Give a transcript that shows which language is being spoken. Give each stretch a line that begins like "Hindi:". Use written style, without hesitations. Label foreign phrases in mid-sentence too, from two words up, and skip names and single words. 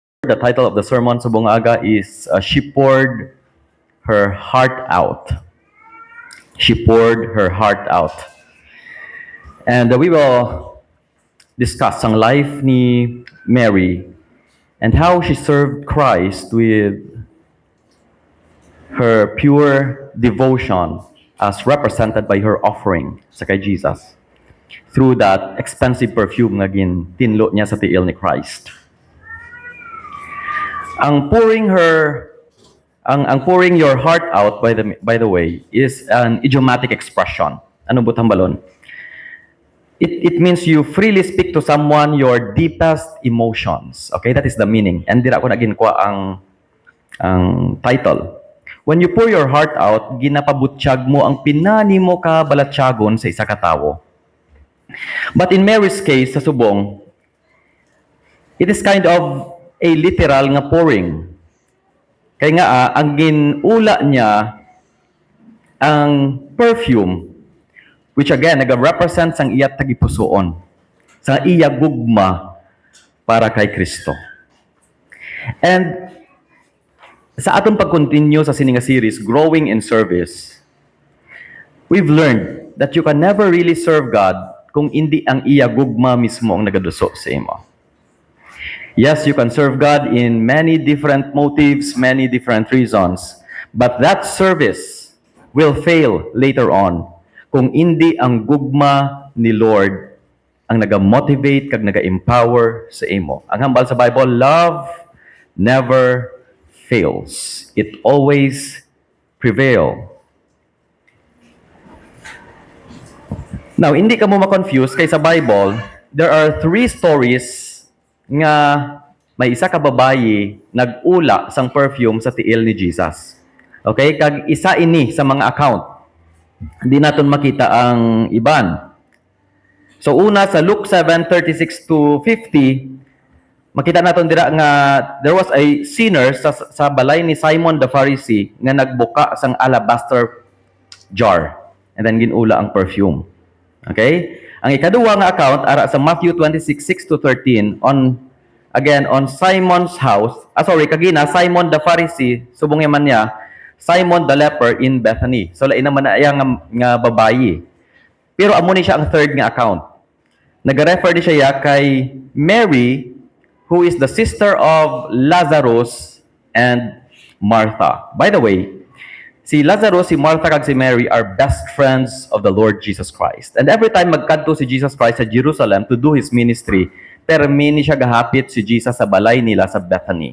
English: the title of the sermon
Hiligaynon: sa bungaga
English: is She Poured Her Heart Out. She poured her heart out. And we will discuss ang life ni Mary and how she served Christ with her pure devotion as represented by her offering
Hiligaynon: sa kay Jesus
English: through that expensive perfume
Hiligaynon: nga tinlo niya sa tiil ni Christ.
English: Ang pouring your heart out, by the way, is an idiomatic expression.
Hiligaynon: Ano butang balon?
English: It means you freely speak to someone your deepest emotions. Okay, that is the meaning.
Hiligaynon: And dira ko na ginkuha ang title.
English: When you pour your heart out,
Hiligaynon: ginapabutsyag mo ang pinani mo ka balatyagon sa isa ka tawo.
English: But in Mary's case,
Hiligaynon: sa subong,
English: it is kind of a literal nga pouring.
Hiligaynon: Kaya nga, ang ginula niya, ang perfume,
English: which again,
Hiligaynon: nag-represent sang iya tagipusoon, sa iya gugma para kay Kristo. And sa atong pag-continue sa sininga series, Growing in Service,
English: we've learned that you can never really serve God
Hiligaynon: kung hindi ang iya gugma mismo ang nagaduso sa imo.
English: Yes, you can serve God in many different motives, many different reasons, but that service will fail later on
Hiligaynon: kung hindi ang gugma ni Lord ang naga-motivate kag naga-empower sa imo. Ang hambal sa Bible,
English: love never fails. It always prevails. Now,
Hiligaynon: hindi ka mo ma-confuse kay sa Bible,
English: there are 3 stories
Hiligaynon: nga may isa ka babayi nag-ula sang perfume sa tiil ni Jesus. Okay? Kag isa ini sa mga account. Hindi naton makita ang iban. So una sa Luke 7:36 to 50, makita naton dira nga
English: there was a sinner
Hiligaynon: sa balay ni Simon the Pharisee nga nagbuka sang
English: alabaster jar and then
Hiligaynon: ginula ang perfume. Okay? Ang ikaduwa nga account ara sa Matthew 26:6 to 13
English: on Simon's house.
Hiligaynon: Kagina Simon the Pharisee subong man niya Simon the leper in Bethany. So lain naman na iya nga babayi. Pero amo ni siya ang third nga account. Nag-refer di siya kay Mary,
English: who is the sister of Lazarus and Martha. By the way, si Lazarus, si Martha, kag si Mary are best friends of the Lord Jesus Christ. And every time
Hiligaynon: magkadto si
English: Jesus Christ sa Jerusalem to do His ministry,
Hiligaynon: termini siya gahapit si Jesus sa balay nila sa Bethany.